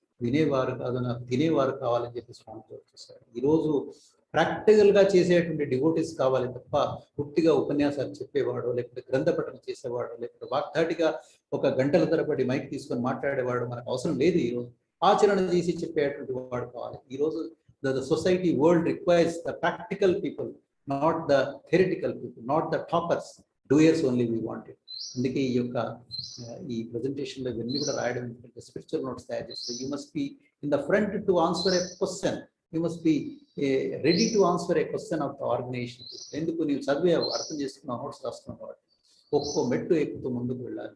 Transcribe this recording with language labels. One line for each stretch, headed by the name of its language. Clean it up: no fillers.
Telugu: వినేవారు కాదు, నాకు తినేవారు కావాలని చెప్పి స్వామి జోక్ చేశాడు. ఈరోజు ప్రాక్టికల్గా చేసేటువంటి డివోటీస్ కావాలి తప్ప పూర్తిగా ఉపన్యాసాలు చెప్పేవాడు, లేకపోతే గ్రంథపఠన చేసేవాడు, లేకపోతే వాగ్దాటిగా ఒక గంటల తరబడి మైక్ తీసుకొని మాట్లాడేవాడు మనకు అవసరం లేదు. ఈరోజు ఆచరణ చేసి చెప్పేటువంటి వాడు కావాలి.
English: ఈరోజు the society world requires the practical people, not the theoretical people, not the toppers, doers only we want it.
Telugu: అందుకే ఈ యొక్క ఈ ప్రెజెంటేషన్లో ఇవన్నీ కూడా రాయడం ఎందుకంటే స్పిరిచువల్ నోట్స్ తయారు చేస్తే
English: You must be in the front to answer a question, you must be ready to answer a question of the organisation.
Telugu: ఎందుకు? నీవు చదివావు, అర్థం చేసుకున్నావు, నోట్స్ రాసుకున్నావు కాబట్టి ఒక్కో మెట్టు ఎక్కుతూ ముందుకు వెళ్ళాలి.